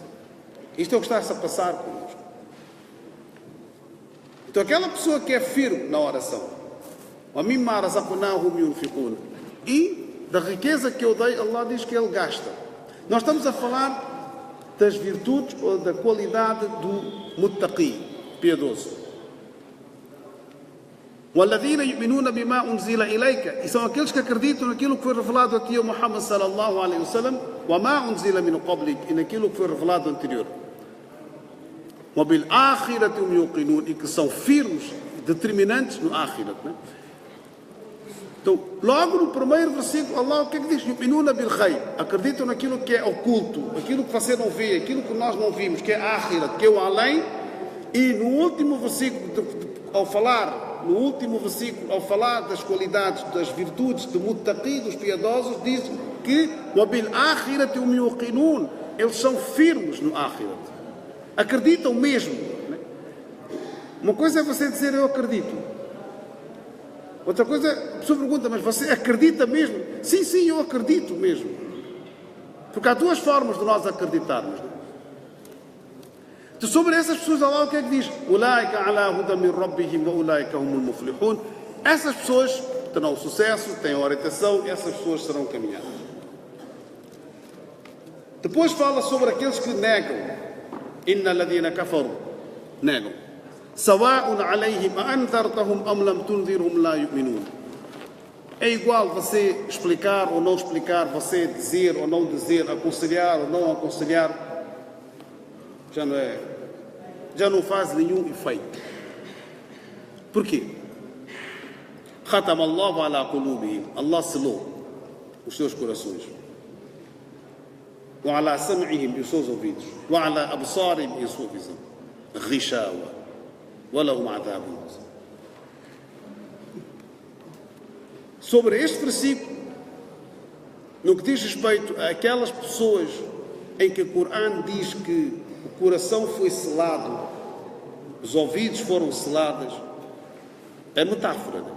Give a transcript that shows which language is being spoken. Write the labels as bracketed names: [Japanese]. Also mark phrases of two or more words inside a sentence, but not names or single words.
[Portuguese] Isto é o que está-se a passar connosco. Então aquela pessoa que é firme na oração, e da riqueza que eu dei, Allah diz que Ele gasta. Nós estamos a falar das virtudes ou da qualidade do muttaqi, piedoso. [Arabic] وَالَّذِينَ يُؤْمِنُونَ بِمَا أُنزِلَ إِلَيْكَ. [Portuguese] E são aqueles que acreditam naquilo que foi revelado a ti, o Muhammad [Arabic] صلى الله عليه وسلم, وَمَا أُنزِلَ مِنْ قَبْلِكَ, [Portuguese] e naquilo que foi revelado anterior. [Arabic] وَبِالْآخِرَةِ هُمْ يُوقِنُونَ, [Portuguese] e que são firmes, determinantes no Akhirat, né? Então, logo no primeiro versículo, Allah o que é que diz? [Arabic] يؤمنون بالغيب. [Portuguese] Acreditam naquilo que é oculto, aquilo que você não vê, aquilo que nós não vimos, que é a Akhirat, que é o além. E no último versículo, ao falar das qualidades, das virtudes de muttaqi, dos piedosos, diz que [Arabic] وَبِالْ آخِرَةِ هُمْ يُوقِنُونَ. [Portuguese] Eles são firmes no Akhirat. Acreditam mesmo. Uma coisa é você dizer eu acredito. Outra coisa, a pessoa pergunta, mas você acredita mesmo? Sim, eu acredito mesmo. Porque há duas formas de nós acreditarmos. Então, sobre essas pessoas, Allah o que é que diz? [Arabic] أولئك على هدى من ربهم وأولئك هم المفلحون. [Portuguese] Essas pessoas terão sucesso, têm orientação, e essas pessoas serão caminhadas. Depois fala sobre aqueles que negam. [Arabic] إن الذين كفروا. Negam. سواء عليهم أأنذرتهم أم لم تنذرهم لا يؤمنون. [Portuguese] É igual você explicar ou não explicar, você dizer ou não dizer, aconselhar ou não aconselhar, já não faz nenhum efeito. Porquê? [Arabic] ختم الله على قلوبهم. [Portuguese] Allah selou os seus corações. [Arabic] وعلى سمعهم, [Portuguese] e os seus ouvidos. [Arabic] وعلى أبصارهم, [Portuguese] e a sua visão. Ghishawa. [Arabic] ولهم عذاب. [Portuguese] Sobre este versículo, no que diz respeito àquelas pessoas em que o Corão diz que o coração foi selado, os ouvidos foram selados, é metáfora, né?